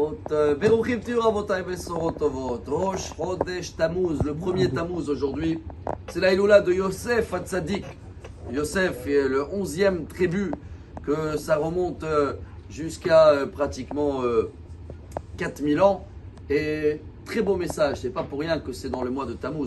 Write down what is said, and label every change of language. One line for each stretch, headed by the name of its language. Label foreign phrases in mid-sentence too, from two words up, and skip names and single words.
Hebrew: ברוכים תהיו רבותיי בשורות טובות. ראש חודש תמוז,
French: le premier Tammuz aujourd'hui. C'est la Iloula de Yosef Hatzadik. Yosef est le 11e tribu, que ça remonte jusqu'à pratiquement 4000 ans. Et très beau message, c'est pas pour rien que c'est dans le mois de Tammuz.